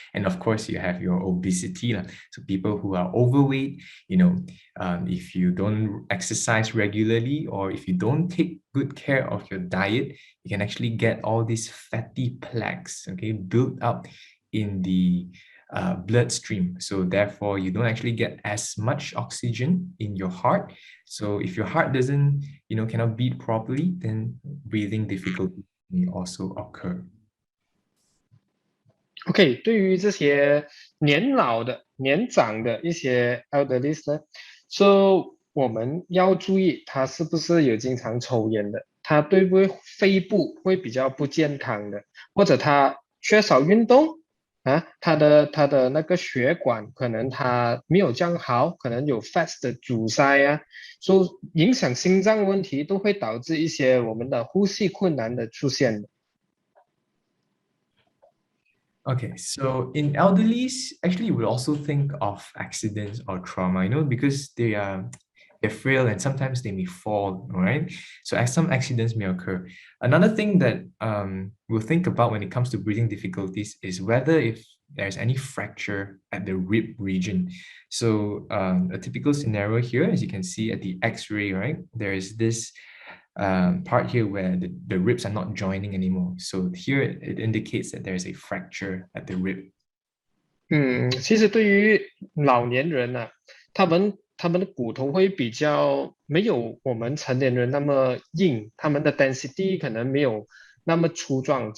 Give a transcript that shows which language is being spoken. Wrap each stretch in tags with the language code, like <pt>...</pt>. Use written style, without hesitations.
<en>And of course, you have your obesity. So people who are overweight, if you don't exercise regularly or if you don't take good care of your diet, you can actually get all these fatty plaques, okay, built up in the bloodstream. So therefore, you don't actually get as much oxygen in your heart. So if your heart doesn't, cannot beat properly, then breathing difficulty may also occur.</en> <zh>OK， 对于这些年长的一些 elderlies 呢， so 我们要注意他是不是有经常抽烟的，他对不对肺部会比较不健康的，或者他缺少运动他的那个血管可能他没有这样好，可能有 fats 的阻塞所以影响心脏问题都会导致一些我们的呼吸困难的出现。</zh> <en>Okay, so in elderlies, actually, you would also think of accidents or trauma, because they're frail and sometimes they may fall, all right? So some accidents may occur. Another thing that we'll think about when it comes to breathing difficulties is whether if there's any fracture at the rib region. So a typical scenario here, as you can see at the X-ray, right? There is this part here where the ribs are not joining anymore. So here it indicates that there's a fracture at the rib.</en> <zh>其实对于老年人他们的骨头会比较没有我们成年人那么硬，他们的 density 可能没有那么粗壮。</zh>